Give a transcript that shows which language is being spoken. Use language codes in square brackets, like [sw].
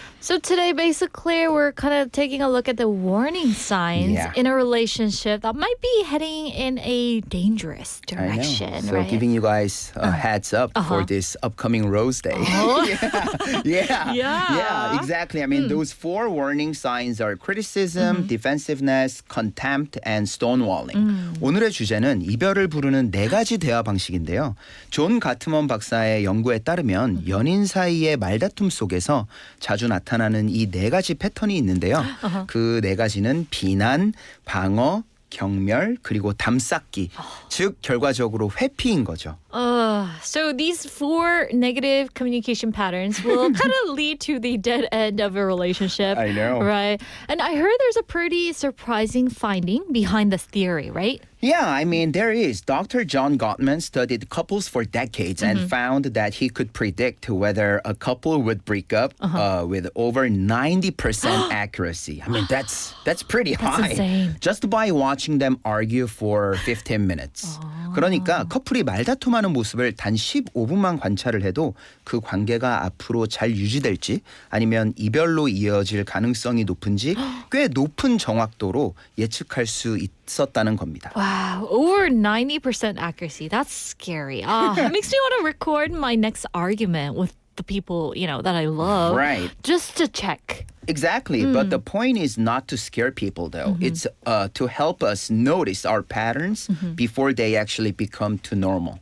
[en] So today, basically, we're kind of taking a look at the warning signs in a relationship that might be heading in a dangerous direction, I know. So right? giving you guys a heads up for this upcoming Rose Day. Yeah, exactly. I mean, those 4 warning signs are criticism, defensiveness, contempt, and stonewalling. [ko] 오늘의 주제는 이별을 부르는 4가지 대화 방식인데요. 존 가트먼 박사의 연구에 따르면 연인 사이의 말다툼 속에서 자주 나타나는 이 4가지 패턴이 있는데요. 그 4가지는 비난, 방어, 경멸, 그리고 담쌓기. 즉 결과적으로 회피인 거죠. [en] So these 4 negative communication patterns will kind of lead to the dead end of a relationship. I know. Right? And I heard there's a pretty surprising finding behind this theory, right? Yeah, I mean, there is. Dr. John Gottman studied couples for decades and found that he could predict whether a couple would break up with over 90% accuracy. I mean, that's pretty high. insane. Just by watching them argue for 15 minutes. [ko] 그러니까 커플이 말다툼하는 모습을 단 15분만 관찰을 해도 그 관계가 앞으로 잘 유지될지 아니면 이별로 이어질 가능성이 높은지 꽤 높은 정확도로 예측할 수 있었다는 겁니다. [en] Wow, over 90% accuracy. That's scary. It makes me want to record my next argument with the people, that I love. Right. Just to check. Exactly. But the point is not to scare people, though. It's to help us notice our patterns before they actually become too normal.